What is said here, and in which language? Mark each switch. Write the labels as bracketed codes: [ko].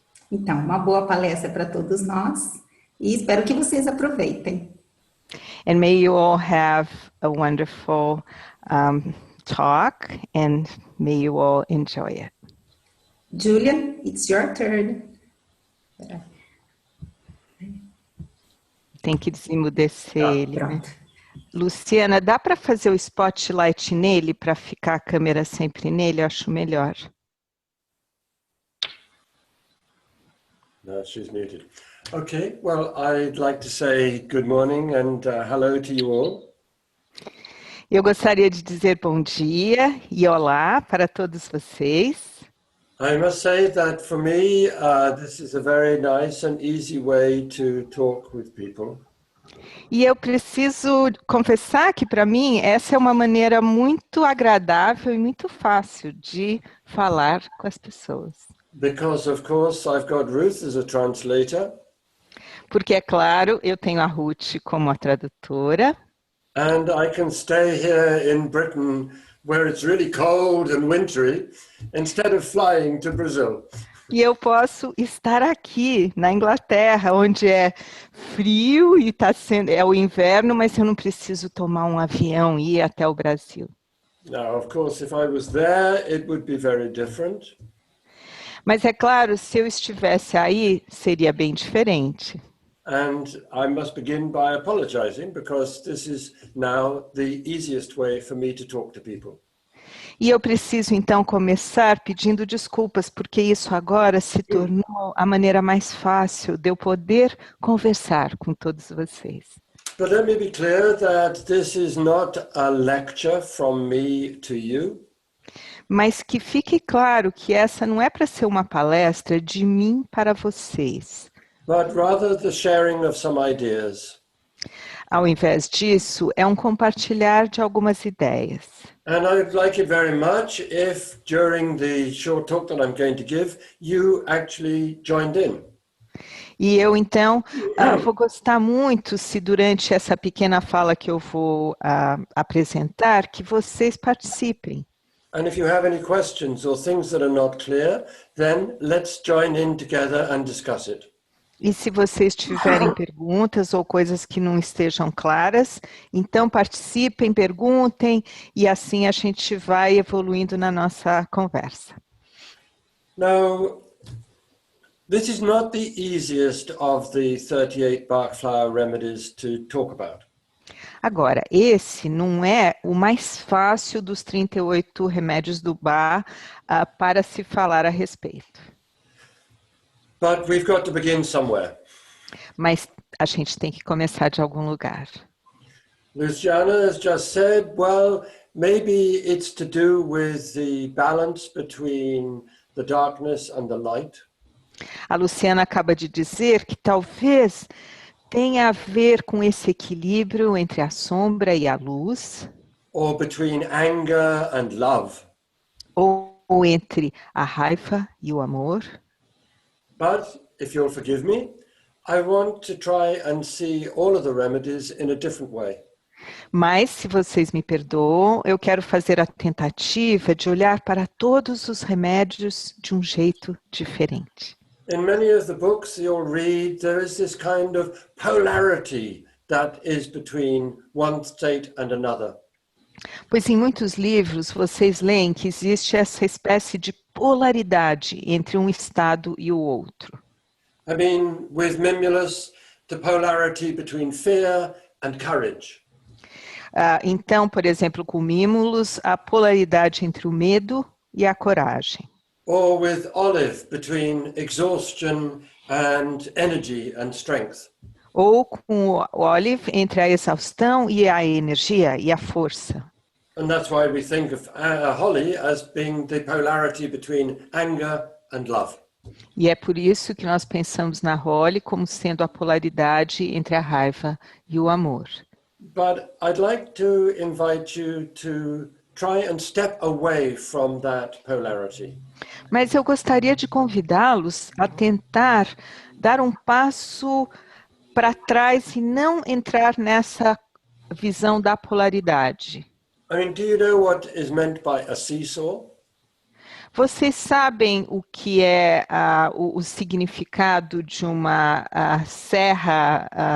[pt] Então, uma boa palestra para todos nós e espero que vocês aproveitem. [en] And may you all have a wonderful talk, and may you all enjoy it. Julia, it's your turn. [pt] Tem que desemudecer ele, né? Pronto. Luciana, dá para fazer o spotlight nele, para ficar a câmera sempre nele? Eu acho melhor. [en] No, she's muted. Okay, well, I'd like to say good morning and hello to you all. [pt] Eu gostaria de dizer bom dia e olá para todos vocês. [en] I must say that for me, this is a very nice and easy way to talk with people. [pt] E eu preciso confessar que, para mim, essa é uma maneira muito agradável e muito fácil de falar com as pessoas. [en] Because, of course, I've got Ruth as a translator. [pt] Porque, é claro, eu tenho a Ruth como a tradutora. [en] And I can stay here in Britain where it's really cold and wintry instead of flying to Brazil. [pt] E eu posso estar aqui na Inglaterra, onde é frio e é o inverno, mas eu não preciso tomar um avião e ir até o Brasil. [en] Now, of course, if I was there, it would be very different. [pt] Mas é claro, se eu estivesse aí, seria bem diferente. [en] And I must begin by apologizing because this is now the easiest way for me to talk to people. [pt] E eu preciso então começar pedindo desculpas, porque isso agora se tornou a maneira mais fácil de eu poder conversar com todos vocês. [en] But let me be clear that this is not a lecture from me to you. [pt] Mas que fique claro que essa não é para ser uma palestra de mim para vocês. [en] But rather the sharing of some ideas. [pt] Ao invés disso, é um compartilhar de algumas ideias. [en] And I'd like it very much if during the short talk that I'm going to give, you actually joined in. [pt] E eu, então, vou gostar muito se durante essa pequena fala que eu vou apresentar, que vocês participem. [en] And if you have any questions or things that are not clear, then let's join in together and discuss it. [pt] E se vocês tiverem perguntas ou coisas que não estejam claras, então participem, perguntem, e assim a gente vai evoluindo na nossa conversa. [en] Now, this is not the easiest of the 38 Bach flower remedies to talk about. [pt] Agora, esse não é o mais fácil dos 38 remédios do Bach para se falar a respeito. [en] But we've got to begin somewhere. [pt] Mas a gente tem que começar de algum lugar. [en] Luciana has just said, well, maybe it's to do with the balance between the darkness and the light. [pt] A Luciana acaba de dizer que talvez tenha a ver com esse equilíbrio entre a sombra e a luz. [en] Or between anger and love. [pt] Ou entre a raiva e o amor. [en] But, if you'll forgive me, I want to try and see all of the remedies in a different way. [pt] Mas, se vocês me perdoam, eu quero fazer a tentativa de olhar para todos os remédios de um jeito diferente. [en] In many of the books you'll read, there is this kind of polarity that is between one state and another. [pt] Pois em muitos livros vocês leem que existe essa espécie de polaridade entre um estado e o outro. [en] I mean, with Mimulus, the polarity between fear and courage. [pt] Então, por exemplo, com Mimulus, a polaridade entre o medo e a coragem. [en] Or with Olive, between exhaustion and energy and strength. [pt] Ou com o Olive, entre a exaustão e a energia e a força. [en] And that's why we think of Holly as being the polarity between anger and love. [pt] E é por isso que nós pensamos na Holly como sendo a polaridade entre a raiva e o amor. [en] But I'd like to invite you to try and step away from that polarity. [pt] Mas eu gostaria de convidá-los a tentar dar um passo para trás e não entrar nessa visão da polaridade. [en] I mean, do you know what is meant by a seesaw? [pt] Vocês sabem o que é o significado de uma serra